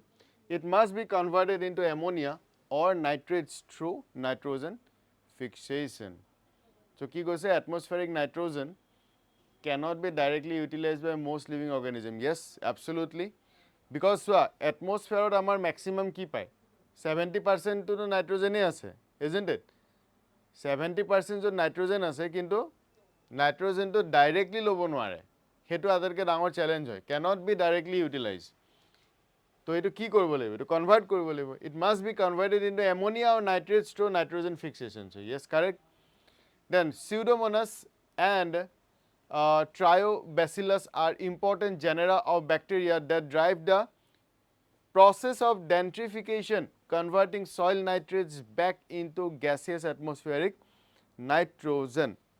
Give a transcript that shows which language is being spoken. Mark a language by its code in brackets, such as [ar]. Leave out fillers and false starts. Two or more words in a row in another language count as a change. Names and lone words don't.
[en] It must be converted into ammonia or nitrates through nitrogen fixation. So [nag] ki goise [en] atmospheric nitrogen cannot be directly utilized by most living organisms. Yes, absolutely. Because atmosphere [nag] amar maximum ki pai? [en] 70% to nitrogen ase, isn't it? [nag] 70% jo nitrogen ase kintu nitrogen to directly lobo nware. Hetu adarke dangor challenge hoy. [en] Cannot be directly utilized. [nag] So etu ki koribo lagibo? Etu convert koribo lagibo. [en] It must be converted into ammonia or nitrates through nitrogen fixation. So yes, correct. Then Pseudomonas and Triobacillus are important genera of bacteria that drive the process of denitrification, converting soil nitrates back into gaseous atmospheric nitrogen.